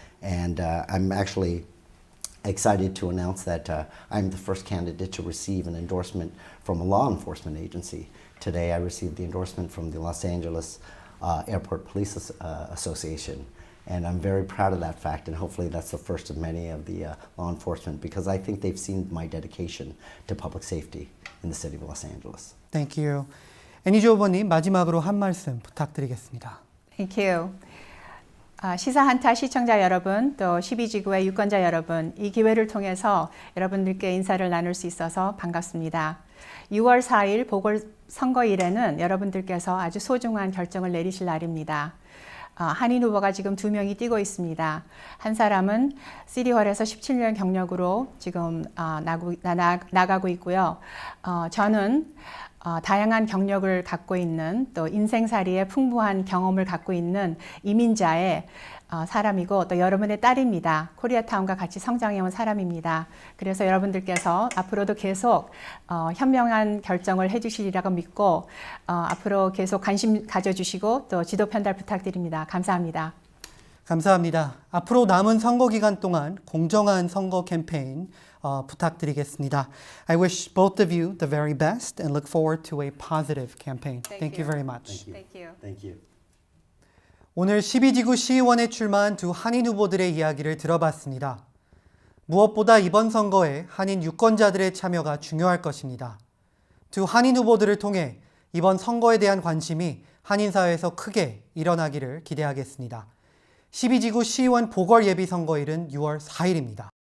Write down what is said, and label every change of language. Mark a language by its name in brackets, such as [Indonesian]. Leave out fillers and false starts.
[English] And I'm actually excited to announce that I'm the first candidate to receive an endorsement from a law enforcement agency. Today I received the endorsement from the Los Angeles Airport Police Association. And I'm very proud of that fact, and hopefully that's the first of many of the law enforcement, because I think they've seen my dedication to public safety in the city of Los Angeles. Thank you. [Korean] 애니조 후보님 마지막으로 한 말씀 부탁드리겠습니다. [English] Thank you. [Korean] 시사한타 시청자 여러분, 또 12지구의 유권자 여러분, 이 기회를 통해서 여러분들께 인사를 나눌 수 있어서 반갑습니다. 6월 4일 보궐선거일에는 여러분들께서 아주 소중한 결정을 내리실 날입니다. 한인 후보가 지금 2명이 뛰고 있습니다. 한 사람은 시리홀에서 17년 경력으로 지금 나가고 있고요. 저는 다양한 경력을 갖고 있는, 또 인생살이의 풍부한 경험을 갖고 있는 이민자의 사람이고, 또 여러분의 딸입니다. 코리아타운과 같이 성장해온 사람입니다. 그래서 여러분들께서 앞으로도 계속 현명한 결정을 해주시리라고 믿고, 앞으로 계속 관심 가져주시고 또 지도 편달 부탁드립니다. 감사합니다. 감사합니다. 앞으로 남은 선거 기간 동안 공정한 선거 캠페인 부탁드리겠습니다. [English] I wish both of you the very best and look forward to a positive campaign. Thank you very much. Thank you. Thank you. [Korean] 오늘 12지구 시의원에 출마한 두 한인 후보들의 이야기를 들어봤습니다. 무엇보다 이번 선거에 한인 유권자들의 참여가 중요할 것입니다. 두 한인 후보들을 통해 이번 선거에 대한 관심이 한인 사회에서 크게 일어나기를 기대하겠습니다. 12지구 시의원 보궐 예비 선거일은 6월 4일입니다.